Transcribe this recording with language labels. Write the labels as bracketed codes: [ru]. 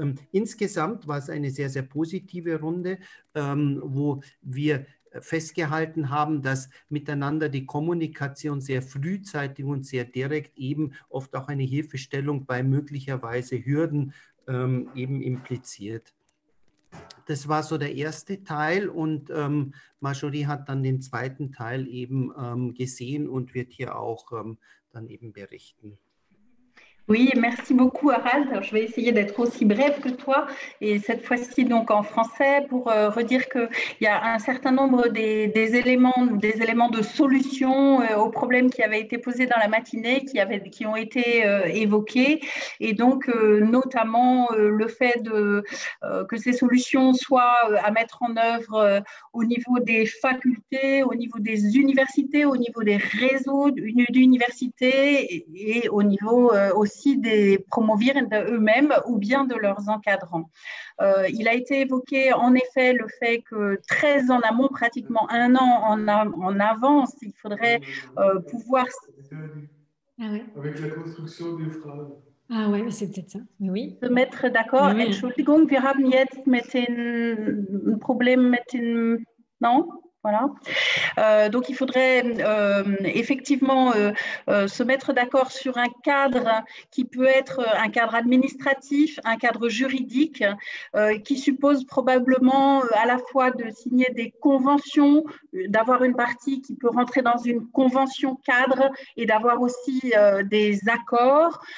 [de] Insgesamt war es eine sehr, sehr positive Runde, wo wir festgehalten haben, dass miteinander die Kommunikation sehr frühzeitig und sehr direkt eben oft auch eine Hilfestellung bei möglicherweise Hürden eben impliziert. Das war so der erste Teil und Marjorie hat dann den zweiten Teil eben gesehen und wird hier auch dann eben berichten. [fr] Oui, merci beaucoup Harald. Alors, je vais essayer d'être aussi brève que toi et cette fois-ci donc en français pour redire qu'il y a un certain nombre des éléments de solution aux problèmes qui avaient été posés dans la matinée, qui ont été évoqués et donc notamment le fait que ces solutions soient à mettre en œuvre au niveau des facultés, au niveau des universités, au niveau des réseaux d'universités et au niveau aussi des promovirs eux-mêmes ou bien de leurs encadrants. Il a été évoqué en effet le fait que très en amont, pratiquement un an en avance, il faudrait pouvoir... Ah ouais. Avec la construction des phrases. Ah ouais, mais c'est peut-être ça. Mais oui. Se mettre d'accord. Oui. [de] Entschuldigung, wir haben jetzt ein Problem mit den... [fr] Non? Voilà. Donc, il faudrait effectivement se mettre d'accord sur un cadre qui peut être un cadre administratif, un cadre juridique, qui suppose probablement à la fois de signer des conventions, d'avoir une partie qui peut rentrer dans une convention cadre et d'avoir aussi des accords.